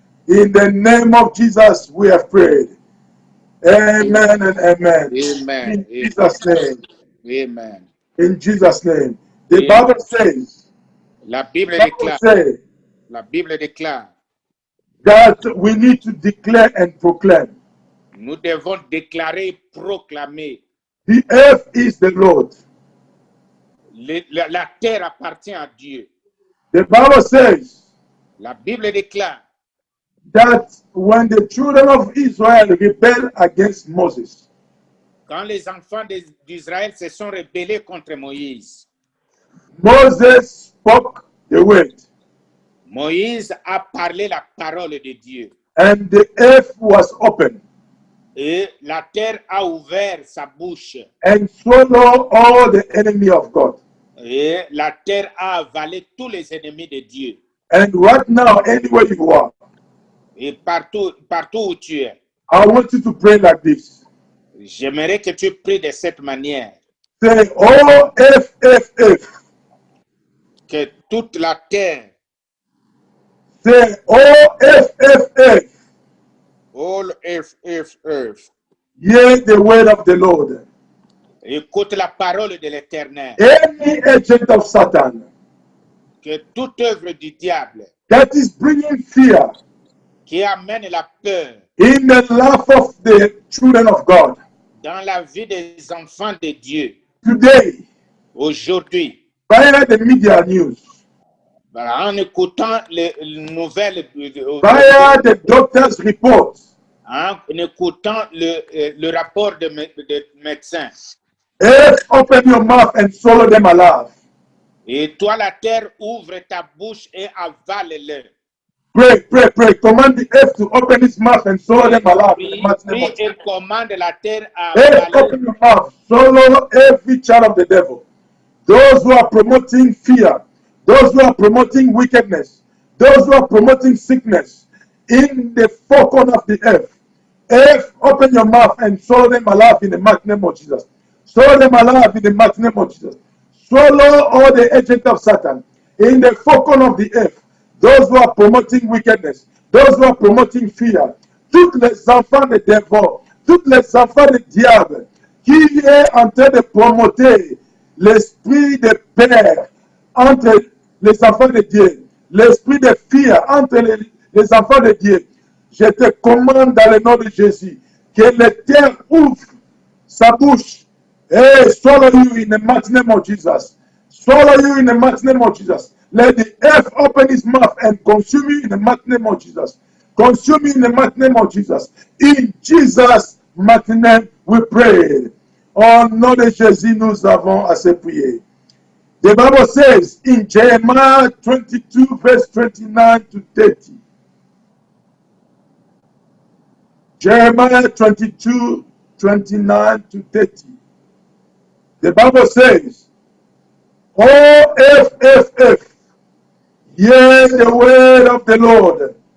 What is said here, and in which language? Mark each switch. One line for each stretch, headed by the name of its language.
English: In the name of Jesus we have prayed. Amen and amen. Amen. In Jesus' name. Amen. In Jesus' name. The Amen. Bible says,
French: La Bible
English: Bible
French: déclare,
English: says
French: la Bible déclare,
English: that we need to declare and proclaim.
French: nous devons déclarer, proclamer.
English: The earth is the Lord.
French: La terre appartient à Dieu.
English: The Bible says
French: La Bible déclare,
English: that when the children of Israel rebelled against Moses,
French: quand les enfants d'Israël se sont rebellés contre Moïse,
English: Moses spoke the word.
French: Moïse a parlé la parole de Dieu.
English: and the earth was open,
French: et la terre a ouvert sa bouche,
English: and swallowed all the enemy of God.
French: et la terre a avalé tous les ennemis de Dieu.
English: And right now, anywhere you are,
French: Et partout où tu es,
English: I want you to pray like this.
French: j'aimerais que tu pries de cette manière,
English: Say, oh, F.
French: que toute la terre,
English: Say, oh, F. all earth, Hear the word of the Lord.
French: écoute la parole de l'Éternel,
English: Any agent of Satan
French: que toute œuvre du diable
English: that is bringing fear
French: qui amène la peur
English: in the life of the children of God
French: dans la vie des enfants de Dieu,
English: today,
French: aujourd'hui,
English: via the media news,
French: en écoutant les nouvelles,
English: via the doctor's reports,
French: en écoutant le rapport de médecins.
English: open your mouth and swallow them alive.
French: Et toi, la terre, ouvre ta bouche et avale-le.
English: Pray. Command the earth to open its mouth and swallow them alive. In the mighty name
French: Prie
English: of
French: et
English: Jesus.
French: commande la terre à
English: Earth,
French: avaler.
English: open your mouth. Swallow every child of the devil. Those who are promoting fear, those who are promoting wickedness, those who are promoting sickness in the four corners of the earth. Earth, open your mouth and swallow them alive in the mighty name of Jesus. Swallow them alive in the mighty name of Jesus. Swallow all the agents of Satan in the four corners of the earth. Those who are promoting wickedness, those who are promoting fear,
French: toutes les enfants de dévot, toutes les enfants de diable, qui est en train de promoter l'esprit de peur entre les enfants de Dieu, l'esprit de fear entre les enfants de Dieu. Je te commande dans le nom de Jésus que la terre ouvre sa bouche et
English: swallow you in the mighty name of Jesus. Swallow you in the mighty name of Jesus. Let the earth open its mouth and consume you in the mighty name of Jesus. Consume you in the mighty name of Jesus. In Jesus' mighty name we pray.
French: Au nom de Jésus, nous avons assez prié.
English: The Bible says in Jeremiah 22, verse 29 to 30. Jeremiah 22, 29 to 30. The Bible says, oh, F, hear the word of the Lord.